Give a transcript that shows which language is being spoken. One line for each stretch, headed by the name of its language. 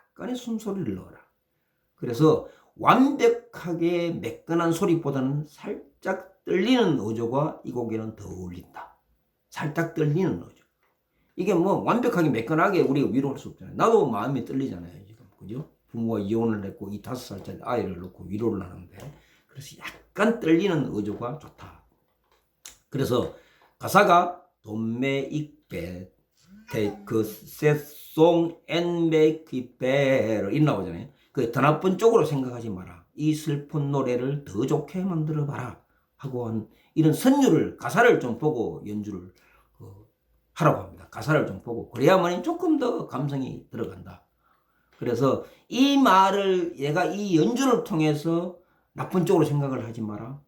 Korean: 약간의 숨소리를 넣어라. 그래서 완벽하게 매끈한 소리보다는 살짝 떨리는 어조가 이 곡에는 더 어울린다. 살짝 떨리는 어조. 이게 뭐 완벽하게 매끈하게 우리가 위로할 수 없잖아요. 나도 마음이 떨리잖아요. 지금 그죠? 부모가 이혼을 했고 이 5살짜리 아이를 놓고 위로를 하는데 그래서 약간 떨리는 어조가 좋다. 그래서 가사가
English: Don't make it bad, take a sad song and make it better
Korean: 이 나오잖아요. 그 더 나쁜 쪽으로 생각하지 마라. 이 슬픈 노래를 더 좋게 만들어 봐라 하고 한 이런 선율을 가사를 좀 보고 연주를 하라고 합니다. 가사를 좀 보고 그래야만 조금 더 감성이 들어간다. 그래서 이 말을 얘가 이 연주를 통해서 나쁜 쪽으로 생각을 하지 마라.